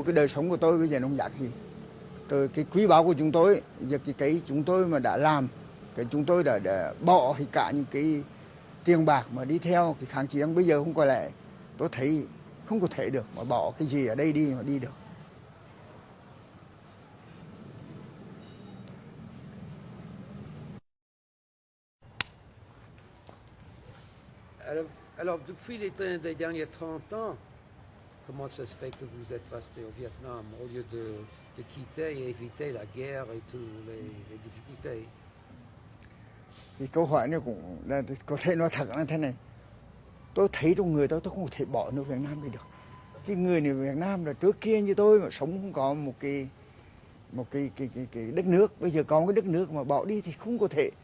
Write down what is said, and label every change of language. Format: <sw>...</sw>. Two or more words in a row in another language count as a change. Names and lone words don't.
<vi>Cái đời sống của tôi bây giờ nó không giá gì. Cái quý báu của chúng tôi, giờ cái chúng tôi mà đã làm, cái chúng tôi đã bỏ thì cả những cái tiền bạc mà đi theo cái kháng chiến bây giờ không có lẽ, tôi thấy không có thể được mà bỏ cái gì ở đây đi mà đi được.</vi> <fr>Alors, depuis les derniers 30 ans, comment ça se fait que vous êtes resté au Vietnam au lieu de quitter et éviter la guerre et toutes les difficultés?</fr> <vi>Thì câu hỏi này cũng là có thể nói thật là thế này. tôi thấy trong người tôi không thể bỏ nước Việt Nam đi được. Cái người này Việt Nam là trước kia như tôi mà sống không có một cái đất nước, bây giờ có cái đất nước mà bỏ đi thì không có thể.</vi>